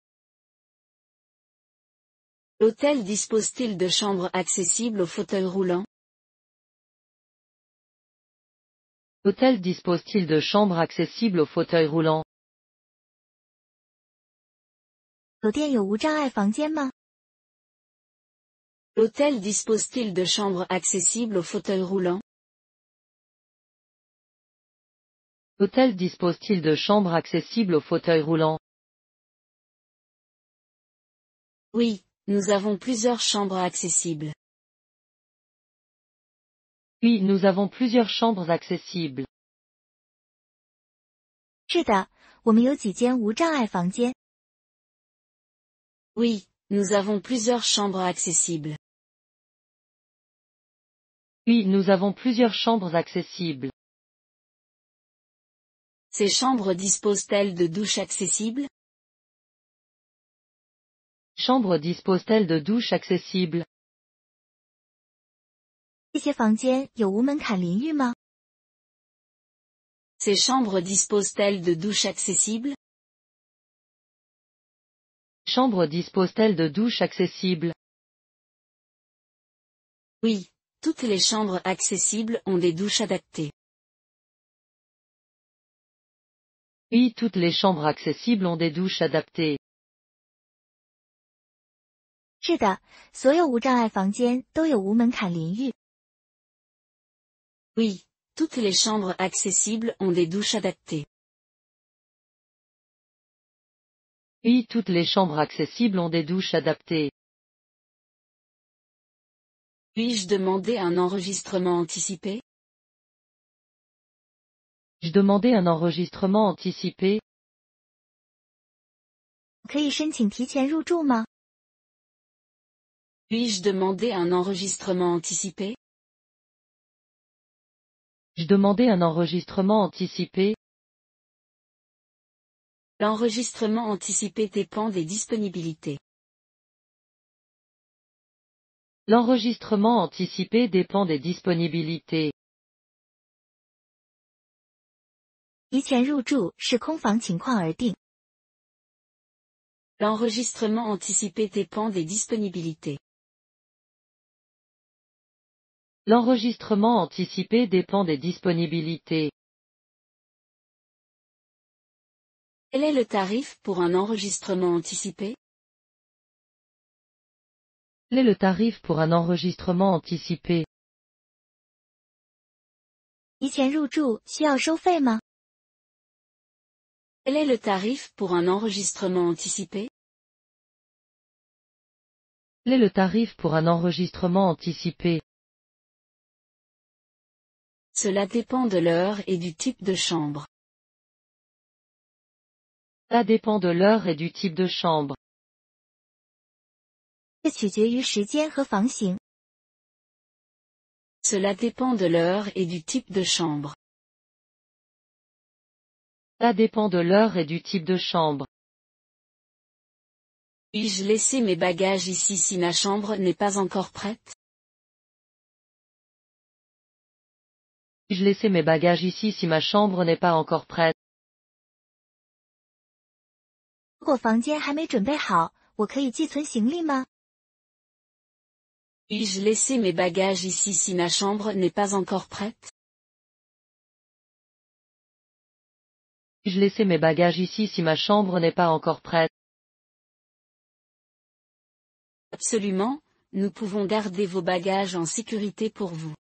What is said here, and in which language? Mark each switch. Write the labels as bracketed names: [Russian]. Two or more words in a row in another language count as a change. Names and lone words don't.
[French] L'hôtel dispose-t-il de chambres accessibles au fauteuil roulant? L'hôtel dispose-t-il de chambres accessibles au fauteuil roulant? [Chinese] 酒店有无障碍房间吗？ [French] L'hôtel dispose-t-il de chambres accessibles au fauteuil roulant? L'hôtel dispose-t-il de chambres accessibles au fauteuil roulant? Oui, nous avons plusieurs chambres accessibles. Oui, nous avons plusieurs chambres accessibles. [Chinese] 是的，我们有几间无障碍房间。 [French] Oui, nous avons plusieurs chambres accessibles. Oui, nous avons plusieurs chambres accessibles. Ces chambres disposent-elles de douches accessibles? Chambres disposent-elles de douches accessibles? [Chinese] 这些房间有无门槛淋浴吗？ [French] Ces chambres disposent-elles de douches accessibles? Chambres disposent-elles de douches accessibles? Oui, toutes les chambres accessibles ont des douches adaptées. Oui, toutes les chambres accessibles ont des douches adaptées. [Chinese] 是的，所有无障碍房间都有无门槛淋浴。 [French] Oui, toutes les chambres accessibles ont des douches adaptées. Oui, toutes les chambres accessibles ont des douches adaptées. Puis-je demander un enregistrement anticipé? Je demandais un enregistrement anticipé. [Chinese] 可以申请提前入住吗？ [French] Puis-je demander un enregistrement anticipé? Je demandais un enregistrement anticipé. L'enregistrement anticipé dépend des disponibilités. L'enregistrement anticipé dépend des disponibilités. [Chinese] 提前入住视空房情况而定。 [French] L'enregistrement anticipé dépend des disponibilités. L'enregistrement anticipé dépend des disponibilités. Quel est le tarif pour un enregistrement anticipé? Quel est le tarif pour un enregistrement anticipé? [Chinese] 提前入住需要收费吗？ [French] Quel est le tarif pour un enregistrement anticipé? Quel est le tarif pour un enregistrement anticipé? Cela dépend de l'heure et du type de chambre. Ça dépend de l'heure et du type de chambre. [Chinese] 这取决于时间和房型。 [French] Cela dépend de l'heure et du type de chambre. Ça dépend de l'heure et du type de chambre. Puis-je laisser mes bagages ici si ma chambre n'est pas encore prête? Puis-je laisser mes bagages ici si ma chambre n'est pas encore prête? [Chinese] 如果房间还没准备好，我可以寄存行李吗？ [French] Puis-je laisser mes bagages ici si ma chambre n'est pas encore prête? Puis-je laisser mes bagages ici si ma chambre n'est pas encore prête? Absolument, nous pouvons garder vos bagages en sécurité pour vous.